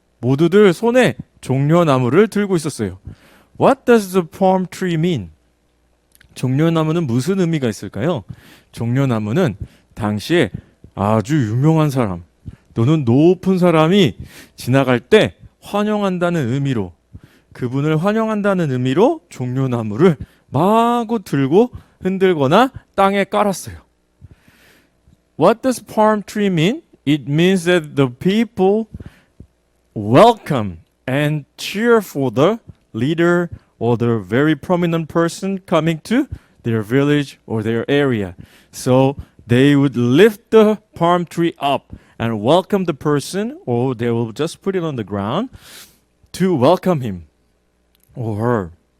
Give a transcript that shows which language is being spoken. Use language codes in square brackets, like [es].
[ko] 모두들 손에 종려나무를 들고 있었어요. [en] What does the palm tree mean? [ko] 종려나무는 무슨 의미가 있을까요? 종려나무는 당시에 아주 유명한 사람 또는 높은 사람이 지나갈 때 환영한다는 의미로, 그분을 환영한다는 의미로 종려나무를 마구 들고 흔들거나 땅에 깔았어요. [en] What does palm tree mean? It means that the people welcome and cheer for the leader or the very prominent person coming to their village or their area. So they would lift the palm tree up and welcome the person, or they will just put it on the ground to welcome him or her.